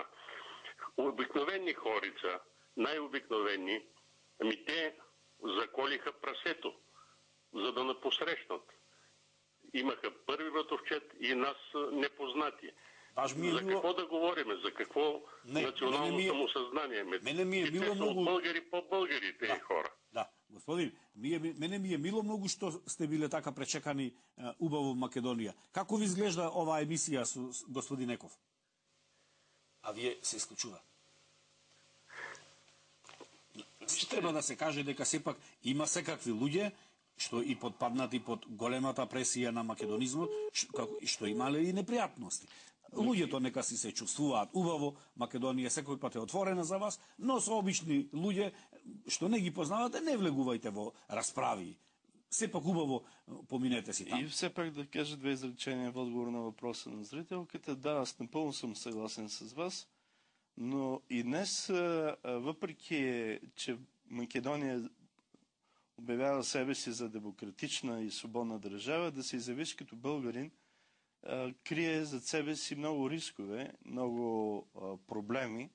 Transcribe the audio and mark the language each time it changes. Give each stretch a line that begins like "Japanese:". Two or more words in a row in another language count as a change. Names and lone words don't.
Bulgarian: Обикновени хорица, най-обикновени, те заколиха прасето, за да напосрещнат. Имаха първи братовчет и нас непознати. За какво да говориме? За какво национално самосъзнание? Мене ми е било много... От българи по българи тези хора.
Macedonian: Да, господин, мене ми е мило многу што сте биле така пречекани убаво в Македонија. Како ви изглежда оваа емисија со господин Еков? А вие се исклучува. Треба да се каже дека сепак има секакви луѓе што и подпаднати под големата пресија на македонизмот, што имале и непријатности. Луѓето нека си се чувствуваат убаво, Македонија секој пат е отворена за вас, но со обични луѓе што не ги познавате, не влегувајте во расправи. Сепак убаво поминете си там.
Bulgarian: И все пак да кажа две изречения в отговор на въпроса на зрителката. Да, аз напълно съм съгласен с вас, но и днес, въпреки че Македония обявява себе си за демократична и свободна държава, да се изявиш като българин крие зад себе си много рискове, много проблеми.